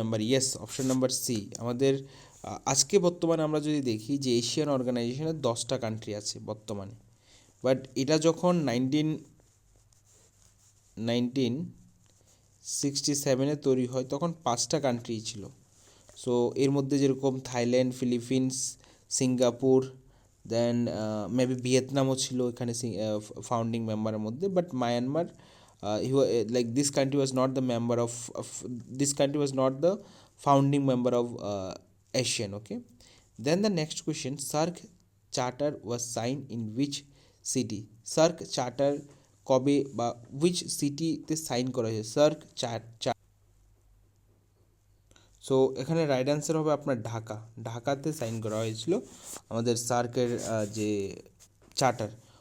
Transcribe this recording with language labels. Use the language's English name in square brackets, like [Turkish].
[Bangla] Yes, option number C আমাদের। আজকে বর্তমানে আমরা যদি দেখি যে এশিয়ান অর্গানাইজেশনের 10টা কান্ট্রি আছে বর্তমানে, বাট এটা যখন 1967-এ তৈরি হয়, তখন 5টা কান্ট্রি ছিল। সো এর মধ্যে যেরকম থাইল্যান্ড, ফিলিপিন্স, সিঙ্গাপুর, দেন মেবি ভিয়েতনামও ছিল এখানে ফাউন্ডিং মেম্বারের মধ্যে, [English] But Myanmar, like this country was not the member of this country was not the founding member of ASEAN, okay. Then the next question, charter was sign in which city? [Bangla] SAARC charter কবে বা which সিটিতে sign করা হয়েছে? SAARC so এখানে right answer হবে আপনার ঢাকা। ঢাকাতে sign করা হয়েছিল আমাদের সার্কের যে চার্টার।